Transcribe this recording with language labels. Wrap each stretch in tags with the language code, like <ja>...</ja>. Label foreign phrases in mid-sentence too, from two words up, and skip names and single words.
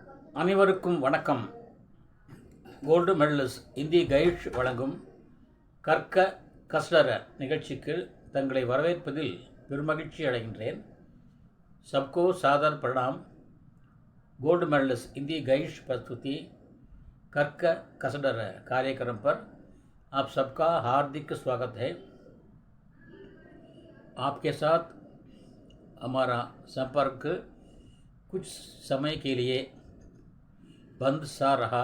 <ta>அனைவருக்கும் வணக்கம். கோல்டு மெடலிஸ்ட் இந்தி கைட் வழங்கும் கற்க கஸ்டர நிகழ்ச்சிக்கு தங்களை வரவேற்பதில் பெருமகிழ்ச்சி அடைகின்றேன்.</ta> <hi>सबको सादर प्रणाम. गोल्ड मेडलिस्ट हिंदी गाइड प्रस्तुति कर्क कसडर कार्यक्रम पर आप सबका हार्दिक स्वागत है. आपके साथ हमारा संपर्क कुछ समय के लिए बंद सा रहा.</hi>